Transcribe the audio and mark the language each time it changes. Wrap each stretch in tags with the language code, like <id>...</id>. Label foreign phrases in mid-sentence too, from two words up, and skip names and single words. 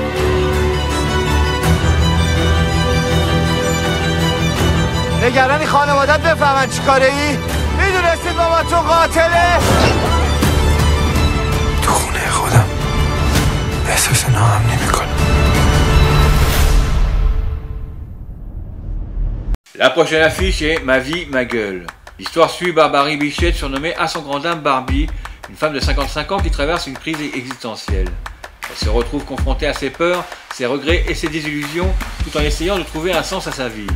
<fa>نگرانی خانوادت بفهمن چی کاره ای؟ میدونستید بابا تو قاتله؟ تو خونه خودم احساس ناامنی میکنم.</fa> <fr>La prochaine affiche est Ma vie, ma gueule. L'histoire suit Barbarie Bichette, surnommée à son grand dame Barbie, une femme de 55 ans qui traverse une crise existentielle. Elle se retrouve confrontée à ses peurs, ses regrets et ses désillusions, tout en essayant de trouver un sens à sa vie.</fr>